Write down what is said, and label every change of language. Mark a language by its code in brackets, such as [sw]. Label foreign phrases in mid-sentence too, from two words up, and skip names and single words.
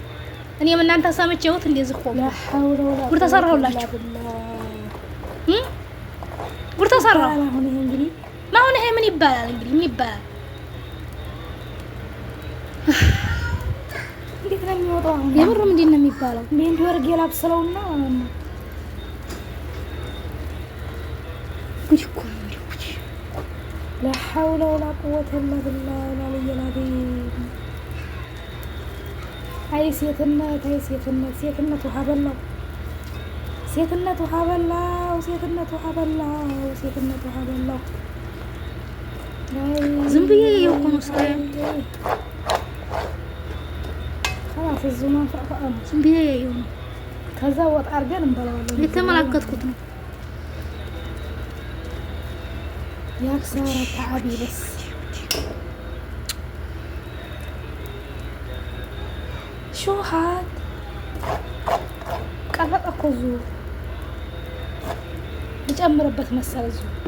[am] እኔም እናንተ ሰምቼሁት እንደዚህ ቆም ጉድ ተሰራሁላችሁ። ጉድ ተሰራሁ። አሁን ይሄ ምን ይባላል እንግዲህ? ምን ይባላል? እንዴት ነው የሚወጣው? የምር ምንድን ነው የሚባለው? እንዴ ወርጌ ላብስለውና ጉድ እኮ ነው እንዴ! ጉድ [ar] لا حول ولا قوة إلا بالله العلي العظيم። [am] አይ ሴትነት ውሃ በላው። ሴትነት ውሃ በላው። ዝም ብዬ የሆነ ስቃይ [ar] خلاص الزمان فقط [am] ዝም ብዬ የሆነ ከዛ ወጥ አድርገን እንበላዋለን። የተመላከትኩት ነው። ያክሳራ ተዓቢ በስ ሹሃት ቀረጠ እኮ እዚሁ ልጨምርበት መሰል እዚሁ